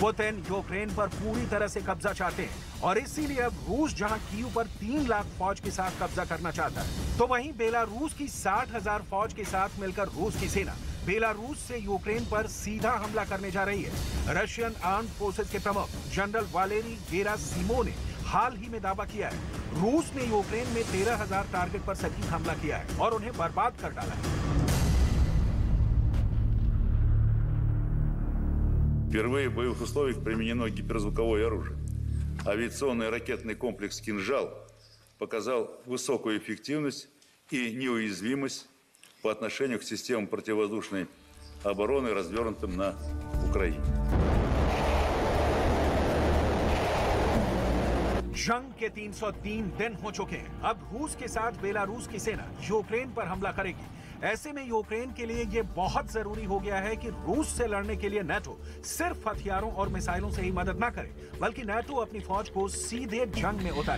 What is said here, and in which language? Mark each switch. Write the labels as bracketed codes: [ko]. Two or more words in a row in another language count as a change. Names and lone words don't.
[hi] पुतिन यूक्रेन पर पूरी तरह से कब्जा चाहते हैं और इसीलिए अब रूस जहां कीव पर 3 लाख फौज के साथ कब्जा करना चाहता है, तो वहीं बेलारूस की 60,000 फौज के साथ मिलकर रूस की सेना बेलारूस से यूक्रेन पर सीधा हमला करने जा रही है। [en] Russian armed forces [hi] के प्रमुख जनरल वालेरी गेरासिमोव ने हाल ही में दावा किया है रूस ने यूक्रेन में 13,000 टारगेट पर सटीक हमला किया है और उन्हें बर्बाद कर डाला है। [ru] Впервые в боевых условиях применено гиперзвуковое оружие. Авиационный ракетный комплекс «Кинжал» показал высокую эффективность и неуязвимость по отношению к системам противовоздушной обороны, развернутым на Украине. [hi] जंग के 303 दिन हो चुके हैं। अब रूस के साथ बेलारूस की सेना यूक्रेन पर हमला करेगी। ऐसे में यूक्रेन के लिए ये बहुत जरूरी हो गया है कि रूस से लड़ने के लिए नाटो सिर्फ हथियारों और मिसाइलों से ही मदद न करे, बल्कि नाटो अपनी फौज को सीधे जंग में उतारे।